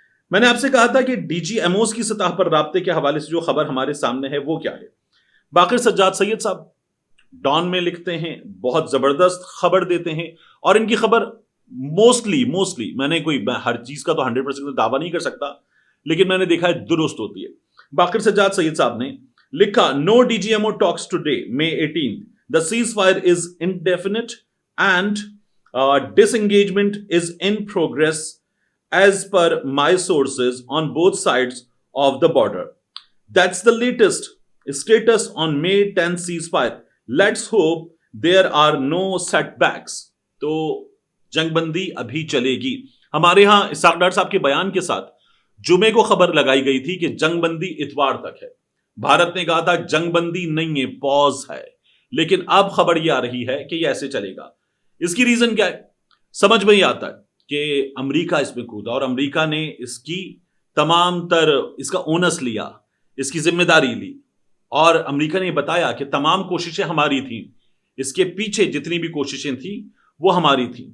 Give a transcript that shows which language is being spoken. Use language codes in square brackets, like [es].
[ur] میں نے آپ سے کہا تھا کہ ڈی جی ایم اوز کی سطح پر رابطے کے حوالے سے جو خبر ہمارے سامنے ہے وہ کیا ہے. باقر سجاد سید صاحب ڈان میں لکھتے ہیں, بہت زبردست خبر دیتے ہیں, اور ان کی خبر موسٹلی میں نے کوئی ہر چیز کا تو 100% دعویٰ نہیں کر سکتا, لیکن میں نے دیکھا ہے درست ہوتی ہے. باقر سجاد سید صاحب نے لکھا, [en] No D G M O talks today May 18. The ceasefire is indefinite and disengagement is in progress as per my sources on both sides of the border. That's the latest status on May 10 ceasefire. Let's hope there are no setbacks. [ur] تو جنگ بندی ابھی چلے گی. ہمارے ہاں اسحاق ڈار صاحب کے بیان کے ساتھ جمعے کو خبر لگائی گئی تھی کہ جنگ بندی اتوار تک ہے. بھارت نے کہا تھا جنگ بندی نہیں ہے, پاز ہے. لیکن اب خبر یہ آ رہی ہے کہ یہ ایسے چلے گا. اس کی ریزن کیا ہے سمجھ میں ہی آتا ہے کہ امریکہ اس میں کودا, اور امریکہ نے اس کی تمام تر اس کا اونس لیا, اس کی ذمہ داری لی, اور امریکہ نے بتایا کہ تمام کوششیں ہماری تھیں, اس کے پیچھے جتنی بھی کوششیں تھیں وہ ہماری تھیں.